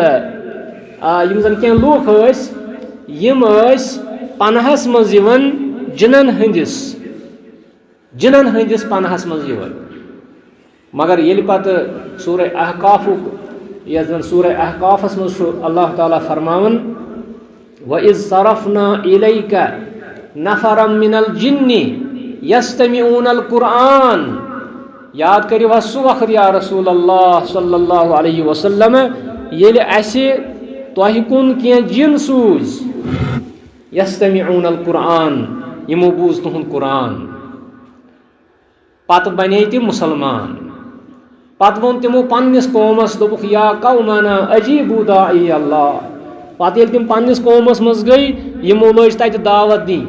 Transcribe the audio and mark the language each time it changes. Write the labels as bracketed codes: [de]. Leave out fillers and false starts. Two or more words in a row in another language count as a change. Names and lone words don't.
[ks] یم زن کینٛہہ لوٗکھ ٲسۍ یم ٲسۍ پناہس منٛز یِوان جنن ہٕنٛدِس پناہس منٛز یِوان مگر ییٚلہِ پتہٕ سورہ احقافُک یتھ زن سورہ احقافس منٛز چھُ اللہ تعالیٰ فرماوان [ar] وَإِذ صَرَفْنَا إِلَيْكَ نَفَرًا مِنَ الْجِنِّ يَسْتَمِعُونَ الْقُرْآنَ [ks] یاد کریو سہ وقت [ar] یا رسول اللہ صلی اللہ علیہ وسلم [ks] ییٚلہِ اَسہِ تۄہہِ کُن کینٛہہ جِن سوٗزۍ [ar] یستمعون القرآن [ks] یِمو بوٗز تُہُنٛد قرآن پتہٕ بنے تِم مُسلمان پتہٕ ووٚن تِمو پننِس قومس دوٚپُکھ [ar] یا قومنا اجیبوا داعی اللہ [ks] پتہٕ ییٚلہِ تِم پننِس قومس منٛز گٔے یِمو لٲج تتہِ دعوت